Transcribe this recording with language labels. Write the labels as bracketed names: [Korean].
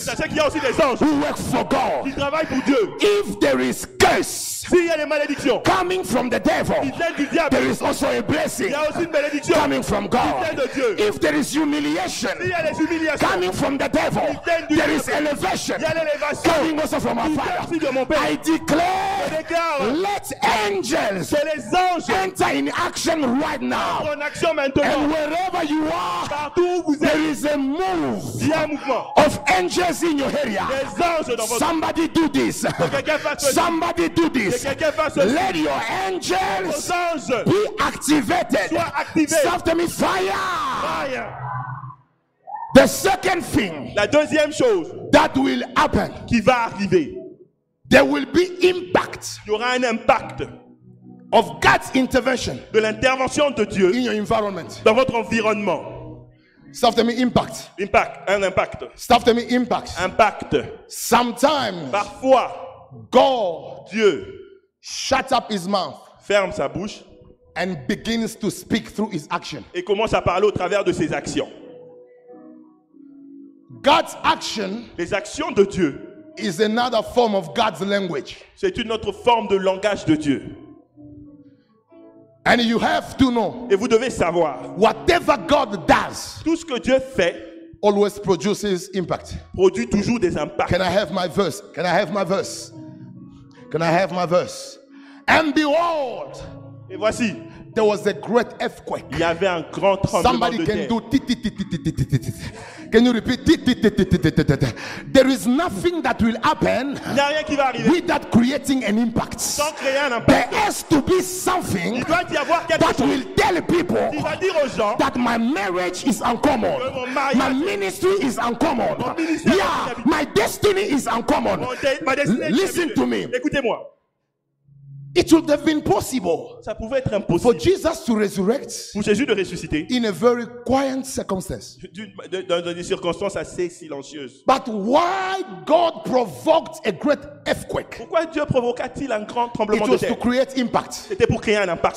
[French] Sachez qu'il y a aussi des anges [English] who work for [French] qui [English] God. [French] travaillent pour Dieu. [English] If there is curse [French] S'il y a des malédictions [English] coming from the devil, [French] qui viennent du diable, [English] there is also a [French] il [English] blessing [French] y a aussi une bénédiction [English] coming from [French] qui vient de Dieu. [English] If there is humiliation [French] S'il y a des humiliations, [English] coming from the devil, there is elevation [French] il y a l'élévation [English] coming also from our [French] qui vient [English] Father. [French] aussi de mon Père. [English] I [French] Je [English] declare, [French] déclare [English] let angels [French] que les anges [English] enter in action right now. [French] sont en action maintenant. [English] And wherever you are, [French] Partout où vous [English] there [French] êtes, [English] is a move [French] il y a un mouvement. [English] of angels in your area. [French] Des anges dans votre [English] Somebody do this. [French] quelqu'un fasse ceci. [English] Somebody do [French] Que [English] this. [French] quelqu'un fasse ceci. [English] Let your [French] Vos [English] angels [French] anges [English] be activated. [French] soient activés. [English] Say after me, fire. Fire. The second thing [French] La deuxième chose [English] that will happen, [French] qui va arriver, [English] there will be impact [French] il y aura un impact [English] of God's intervention [French] de l'intervention de Dieu [English] in your environment. [French] dans votre environnement. [English] Say after me, impact. [French] Un impact. [English] Say after me, impact. Impact. Sometimes [French] Parfois, [English] God [French] Dieu [English] shuts up his mouth [French] ferme sa bouche [English] and begins to speak through his action. [French] et commence à parler au travers de ses actions. [English] God's action [French] Les actions de Dieu, [English] is another form of God's language. [French] c'est une autre forme de langage de Dieu. [English] And you have to know, [French] Et vous devez savoir, [English] whatever God does [French] tout ce que Dieu fait [English] always produces impact. [French] produit toujours des impacts. [English] Can I have my verse? Can I have my verse? Can I have my verse? And behold, [French] Et voici, [English] there was a great earthquake. [French] il y avait un grand tremblement [English] Somebody [French] de [English] can [French] terre. [English] do ti, ti, ti, ti, ti, ti, ti, ti, ti. Can you repeat? Ti, ti, ti, ti, ti, ti, ti, ti. There is nothing that will happen [French] Il n'y a rien qui va arriver [English] without creating an impact. [French] sans créer un [English] There [French] impact. [English] has to be something [French] Il doit y avoir quelque [English] that [French] chose [English] will tell people [French] qui va dire aux gens [English] that my marriage is uncommon, [French] que mon mariage, [English] my ministry is uncommon, [French] Mon ministère [English] yeah, [French] est [English] my destiny is uncommon. [French] ma destinée est [English] Listen [French] inhabitée. [English] to me. [French] Écoutez-moi. [English] It would have been possible [French] Ça pouvait être [English] for [French] impossible [English] Jesus to resurrect [French] pour Jésus de ressusciter [English] in a very quiet circumstance. [French] dans des circonstances assez silencieuses. [English] But why God provoked a great earthquake? [French] Pourquoi Dieu provoqua-t-il un grand [English] It [French] tremblement de [English] was to [French] terre? [English] create impact. [French] C'était pour créer un impact.